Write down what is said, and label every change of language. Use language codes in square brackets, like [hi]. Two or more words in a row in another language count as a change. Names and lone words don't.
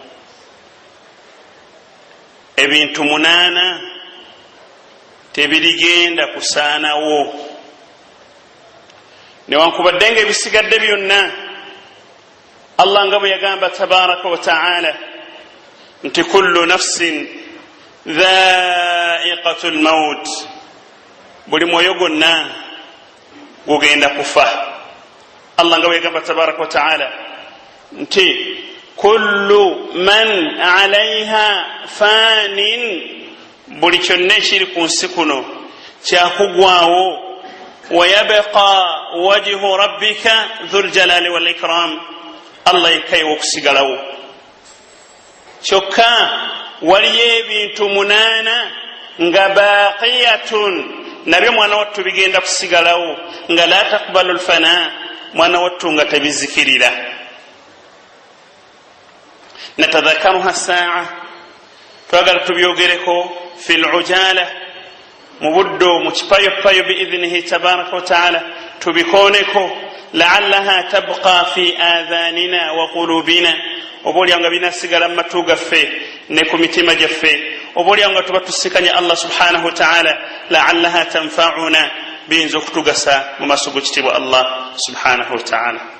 [lg] Ebintu 8 tebirigenda kusaanawo. newankubadde nga ebisigadde byonna Allah nga bwe yagamba [ar] تبارك وتعالى [lg] nti [ar] كل نفس ذائقة الموت, [lg] buli mwoyo gwonna gugenda kufa. Allah nga bwe yagamba [ar] تبارك وتعالى [lg] nti [ar] كل من عليها فان, [lg] buli kyonna ekiri ku nsi kuno kyakugwawo. [ar] ويبقى وجه ربك ذو الجلال والإكرام, [lg] Allah yekkayo okusigalawo. Kyokka waliyo ebintu 8 nga baqiyatun, nabyo mwana wattu bigenda kusigalawo nga [ar] لا تقبل الفناء, [lg] mwana wattu nga tebizikirira. [ar] نتذاكرها ساعة, [lg] twagala tubyogereko [ar] في العجالة, [lg] mu buddo, mu kipayopayo [ar] بإذنه تبارك وتعالى, [lg] tubikoneko [ar] لعلها تبقى في آذاننا وقلوبنا, [lg] oboolyawo nga binasigala mu matu gaffe ne ku mitima gyaffe, oboolyawo nga tuba tusikanya Allah [ar] سبحانه وتعالى, لعلها تنفعنا, [lg] biyinza okutugasa mu maaso g'ekitiibwa Allah [ar] سبحانه وتعالى.